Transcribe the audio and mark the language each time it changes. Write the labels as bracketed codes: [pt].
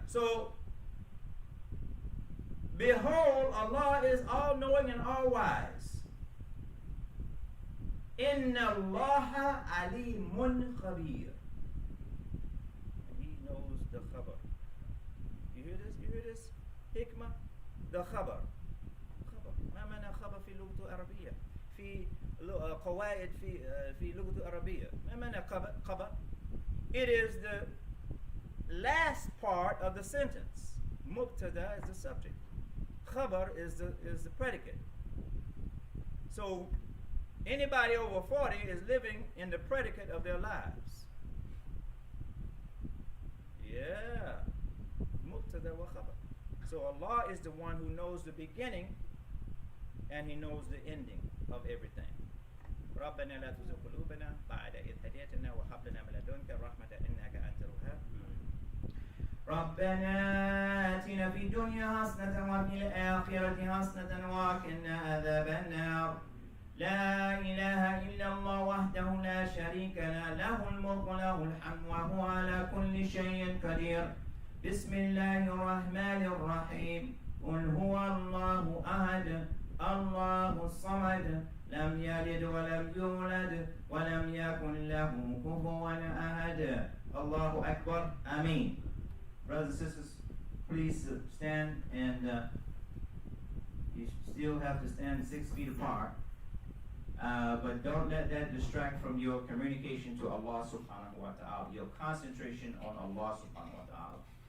[en] So, behold, Allah is all-knowing and all-wise. [ar] Inna Allaha alimun khabir. [en] He knows the khabar. You hear this? You hear this? Hikmah? The khabar. [ar] ما معنى خبر في اللغة العربية؟ في قواعد في اللغة العربية. ما معنى خبر? [en] It is the last part of the sentence. Mubtada is the subject. Khabar is the predicate. So anybody over 40 is living in the predicate of their lives. Yeah. Mubtada wa khabar. So Allah is the one who knows the beginning and He knows the ending of everything. [ar] ربنا لا تزغ قلوبنا بعد إذ هديتنا وهب لنا من لدنك رحمة إنك أنت الوهاب. ربنا آتنا في الدنيا حسنة وفي الآخرة حسنة وقنا عذاب النار. لا إله إلا الله وحده لا شريك له الملك وله الحمد وهو على كل شيء قدير. بسم الله الرحمن الرحيم. قل هو الله أحد الله الصمد لم يلد ولم يولد ولم يكن له كفوا أحد. Allahu Akbar. Ameen. [en] Brothers and sisters, please stand, and you still have to stand 6 feet apart. But don't let that distract from your communication to Allah subhanahu wa ta'ala, your concentration on Allah subhanahu wa ta'ala.